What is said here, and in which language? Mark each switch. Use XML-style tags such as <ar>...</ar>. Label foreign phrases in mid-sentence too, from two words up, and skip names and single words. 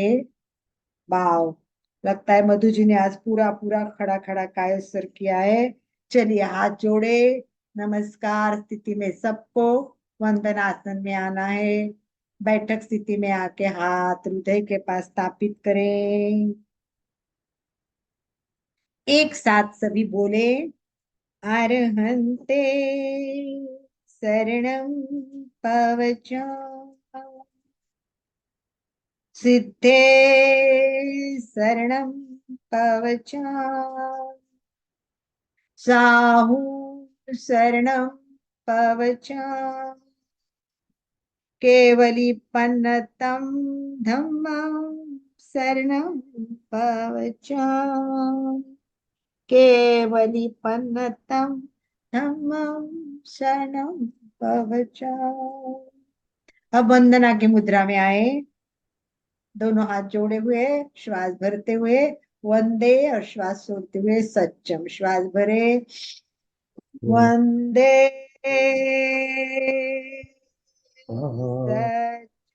<hi>वाव, लगता है मधु जी ने आज पूरा पूरा खड़ा खड़ा कायोत्सर्ग किया है। चलिए हाथ जोड़े, नमस्कार स्थिति में सबको वंदन आसन में आना है। बैठक स्थिति में आके हाथ हृदय के पास स्थापित करें। एक साथ सभी बोले,</hi> <pra>अरहन्ते शरणं पवच, सिद्धे शरणं पवच, साहू शरणं पवच, केवलीपन्नतं धम्मं शरणं पवच, केवलीपन्नतं धम्मं शरणं पवच।</pra> <hi>अब वंदना की मुद्रा में आए। दोनों हाथ जोड़े हुए, श्वास भरते हुए वंदे और श्वास छोड़ते हुए सच्चम। श्वास भरे, वंदे सच।</hi>